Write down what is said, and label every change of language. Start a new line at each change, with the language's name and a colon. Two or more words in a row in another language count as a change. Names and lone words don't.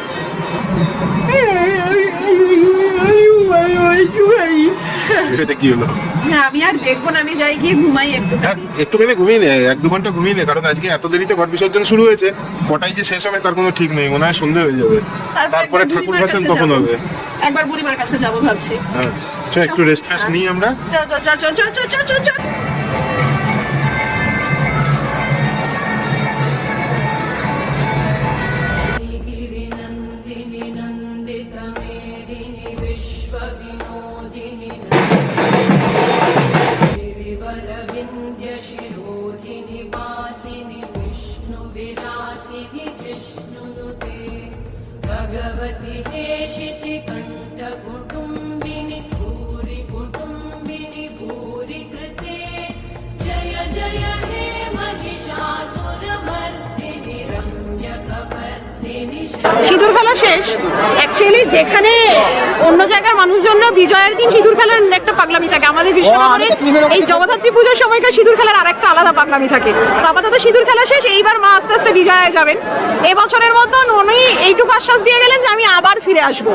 Bangla: এটা কি হলো? আমি আর দেখবো না, আমি যাই গিয়ে ঘুমাই একটুখানি ঘুমিয়ে নে, 1-2 ঘন্টা ঘুমিয়ে নে। কারণ আজকে এত দেরিতে ঘট বিসর্জন শুরু হয়েছে, কটাই যে শেষ হবে তার কোনো ঠিক নেই। মনে হয় সন্ধ্যে হয়ে যাবে। তারপরে ঠাকুর ভাসান কখন হবে? একবার বুড়িমার কাছে যাবো ভাবছি। হ্যাঁ, একটু রেস্ট ফেস্ট নিই আমরা। চ।
Sanskrit: गिरिनन्दिनि नन्दितमेदिनि विश्वविनोदिनि गिरिवरविन्द्यशिरोधिनि वासिनि विष्णुविलासिनि जिष्णुनुते भगवति हेशिति कण्ठकुटुम्बिनि भूरि कुटुम्बिनि भूरि कृते जय जय हे महिषासुरमर्दिनि रम्यकपर्दिनि
Bangla: সিঁদুর খেলা শেষ। অ্যাকচুয়ালি যেখানে অন্য জায়গার মানুষজনরা বিজয়ের দিন সিঁদুর খেলার একটা পাগলামি থাকে, আমাদের কৃষ্ণনগরে এই জগদ্ধাত্রী পুজোর সময়কার সিঁদুর খেলার আরেকটা আলাদা পাগলামি থাকে। তো আপাতত সিঁদুর খেলা শেষ, এইবার মা আস্তে আস্তে বিজয়া যাবেন। এবছরের মতন উনি এইটুকু আশ্বাস দিয়ে গেলেন যে আমি আবার ফিরে আসবো।